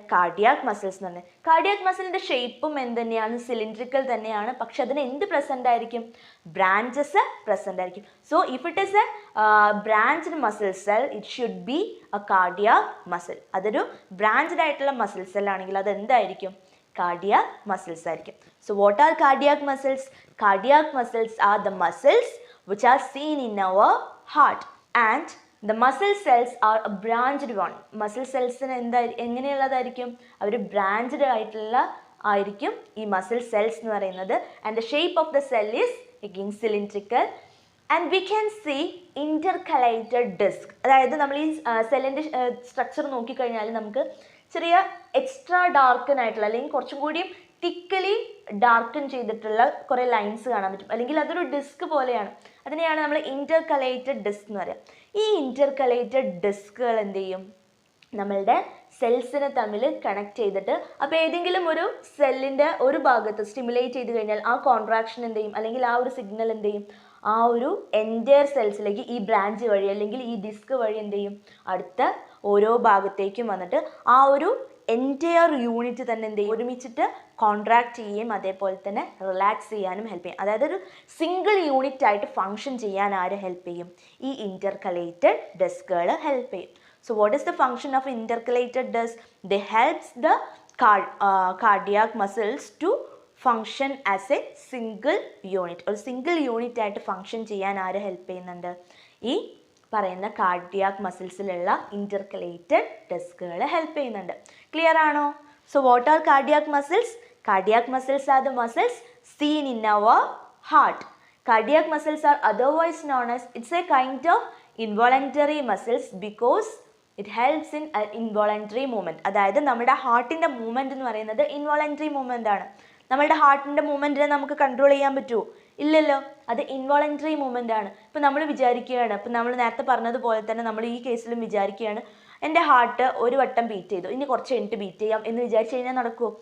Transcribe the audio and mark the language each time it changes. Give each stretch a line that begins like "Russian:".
Malayalam: Cardiac muscles എന്ന് പറഞ്ഞത്. Cardiac മസിലിൻ്റെ ഷേപ്പും എന്ത് തന്നെയാണ്? സിലിണ്ട്രിക്കൽ തന്നെയാണ്. പക്ഷെ അതിന് എന്ത് പ്രസൻ്റ് ആയിരിക്കും? ബ്രാഞ്ചസ് പ്രസൻ്റ് ആയിരിക്കും.
English: So if it is a branched muscle cell, it should be a cardiac muscle.
Malayalam: അതൊരു ബ്രാഞ്ച്ഡ് ആയിട്ടുള്ള മസിൽ സെൽ ആണെങ്കിൽ അത് എന്തായിരിക്കും?
English: cardiac muscles
Malayalam: ആയിരിക്കും.
English: So what are cardiac muscles? Cardiac muscles are the muscles which are seen in our heart, and the muscle cells are a branched one.
Malayalam: Muscle cells എങ്ങനെയുള്ളതായിരിക്കും? Our branched ആയിട്ടുള്ള ആയിരിക്കും ഈ muscle cells എന്ന് പറയുന്നത്.
English: and the shape of the cell is again cylindrical, and we can see intercalated disc.
Malayalam: അതായത് നമ്മൾ ഈ സെല്ലിൻ്റെ structure നോക്കിക്കഴിഞ്ഞാൽ നമുക്ക് ചെറിയ എക്സ്ട്രാ ഡാർക്കൻ ആയിട്ടുള്ള അല്ലെങ്കിൽ കുറച്ചും കൂടി തിക്കലി ഡാർക്കൻ ചെയ്തിട്ടുള്ള കുറേ ലൈൻസ് കാണാൻ പറ്റും. അല്ലെങ്കിൽ അതൊരു ഡിസ്ക് പോലെയാണ്. അതിനെയാണ് നമ്മൾ ഇൻ്റർകലേറ്റഡ് ഡിസ്ക് എന്ന് പറയുക. ഈ ഇൻ്റർകലേറ്റഡ് ഡിസ്കുകൾ എന്ത് ചെയ്യും? നമ്മളുടെ സെൽസിനെ തമ്മിൽ കണക്ട് ചെയ്തിട്ട് അപ്പോൾ ഏതെങ്കിലും ഒരു സെല്ലിൻ്റെ ഒരു ഭാഗത്ത് സ്റ്റിമുലേറ്റ് ചെയ്ത് കഴിഞ്ഞാൽ ആ കോൺട്രാക്ഷൻ എന്ത് ചെയ്യും? അല്ലെങ്കിൽ ആ ഒരു സിഗ്നൽ എന്ത് ചെയ്യും? ആ ഒരു എൻറ്റയർ സെൽസിലേക്ക് ഈ ബ്രാഞ്ച് വഴി അല്ലെങ്കിൽ ഈ ഡിസ്ക് വഴി എന്ത് ചെയ്യും? അടുത്ത ഓരോ ഭാഗത്തേക്കും വന്നിട്ട് ആ ഒരു എൻറ്റയർ യൂണിറ്റ് തന്നെ എന്ത് ചെയ്യും? ഒരുമിച്ചിട്ട് കോൺട്രാക്ട് ചെയ്യുകയും അതേപോലെ തന്നെ റിലാക്സ് ചെയ്യാനും ഹെൽപ്പ് ചെയ്യും. അതായത് ഒരു സിംഗിൾ യൂണിറ്റ് ആയിട്ട് ഫങ്ഷൻ ചെയ്യാൻ ആര് ഹെൽപ്പ് ചെയ്യും? ഈ ഇൻ്റർകലേറ്റഡ് ഡിസ്കുകൾ ഹെൽപ്പ് ചെയ്യും.
English: So what is the function of intercalated disc? They helps the cardiac muscles to function as a single unit.
Malayalam: ഒരു സിംഗിൾ യൂണിറ്റ് ആയിട്ട് ഫങ്ഷൻ ചെയ്യാൻ ആര് ഹെൽപ്പ് ചെയ്യുന്നുണ്ട്? ഈ പറയുന്ന കാർഡിയാക് മസിൽസിലുള്ള ഇൻ്റർകലേറ്റഡ് ഡിസ്കുകൾ ഹെൽപ്പ് ചെയ്യുന്നുണ്ട്. ക്ലിയർ ആണോ?
English: So what are cardiac muscles? Cardiac muscles are the muscles seen in our heart. Cardiac muscles are otherwise known as, it's a kind of involuntary muscles because it helps in involuntary movement.
Malayalam: അതായത് നമ്മുടെ ഹാർട്ടിൻ്റെ movement എന്ന് പറയുന്നത് involuntary movement ആണ്. നമ്മളുടെ ഹാർട്ടിൻ്റെ മൂവ്മെൻറ്റിനെ നമുക്ക് control ചെയ്യാൻ പറ്റുമോ? ഇല്ലല്ലോ. അത് ഇൻവോളണ്ടറി മൂവ്മെൻ്റ് ആണ്. ഇപ്പോൾ നമ്മൾ വിചാരിക്കുകയാണ്, ഇപ്പോൾ നമ്മൾ നേരത്തെ പറഞ്ഞതുപോലെ തന്നെ നമ്മൾ ഈ കേസിലും വിചാരിക്കുകയാണ് എൻ്റെ ഹാർട്ട് ഒരു വട്ടം ബീറ്റ് ചെയ്തു, ഇനി കുറച്ച് കഴിഞ്ഞിട്ട് ബീറ്റ് ചെയ്യാം എന്ന് വിചാരിച്ചു കഴിഞ്ഞാൽ നടക്കുമോ?